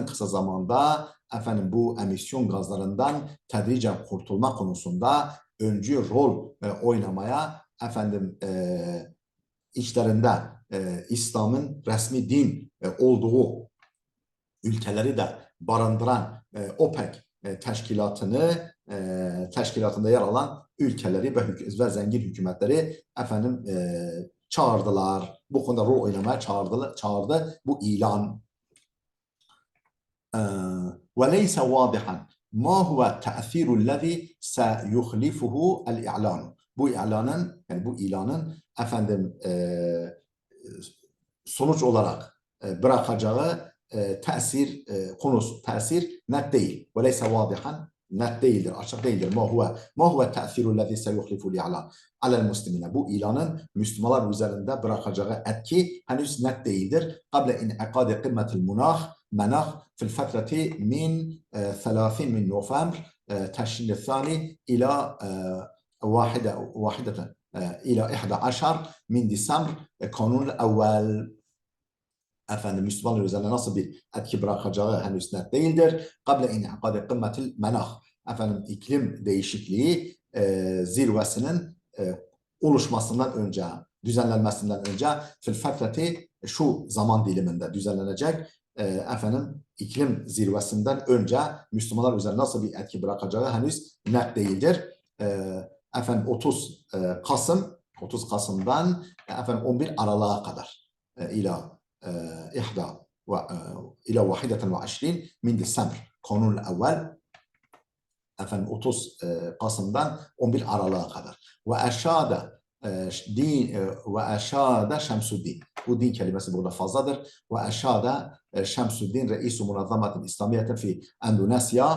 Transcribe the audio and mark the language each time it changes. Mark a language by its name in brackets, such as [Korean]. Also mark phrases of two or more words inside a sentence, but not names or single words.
[Turkish] kısa zamanda efendim bu emisyon gazlarından tedricen kurtulma konusunda öncü rol oynamaya efendim içlerinde İslam'ın resmi din olduğu ülkeleri de barındıran OPEC teşkilatında yer alan ülkeleri ve zengin hükümetleri efendim çağırdılar. Bu konuda rol oynamaya çağırdı. Bu ilan. [Arabic] وَلَيْسَ وَاضِحًا مَا هُوَ التَّأْثِيرُ الَّذِي سَيُخْلِفُهُ الْإِعْلَانُ. [Turkish] Bu ilanın efendim sonuç olarak bırakacağı tesir net değil. [Arabic] وَلَيْسَ وَاضِحًا [Turkish] net değildir, açık değildir. [Arabic] مَا هُوَ التَّأْثِيرُ الَّذِي سَيُخْلِفُ الْإِعْلَانُ عَلَى الْمُسْلِمِينَ. [Turkish] Bu ilanın Müslümanlar üzerinde bırakacağı etki henüz net değildir. [Arabic] قَبْلَ اِنْعِقَادِ قِمَّةِ المناخ في الفترة من 30 من نوفمبر تشرين الثاني إلى إلى 11 من ديسمبر [Turkish] kanun evvel. Efendim Müslümanlar üzerine nasıl bir etki bırakacağı henüz net değildir. [Arabic] قبل انعقاد قمة المناخ. [Turkish] Efendim iklim değişikliği zirvesinin oluşmasından önce, düzenlenmesinden önce [Arabic] في الفترة [Turkish] şu zaman diliminde düzenlenecek efendim iklim zirvesinden önce Müslümanlar üzerine nasıl bir etki bırakacağı henüz net değildir. Efendim 30 Kasım'dan efendim 11 Aralık'a kadar ila [Arabic] إلى 21 من ديسمبر [Turkish] kanun evvel efendim 30 Kasım'dan 11 Aralık'a kadar. [Arabic] وأشاد Şemsuddin. [Turkish] Bu din kelimesi burada fazladır. [Arabic] وأشاد [Turkish] Şemsuddin Reis-i Munazzametin İslamiyetin fi Endonezya.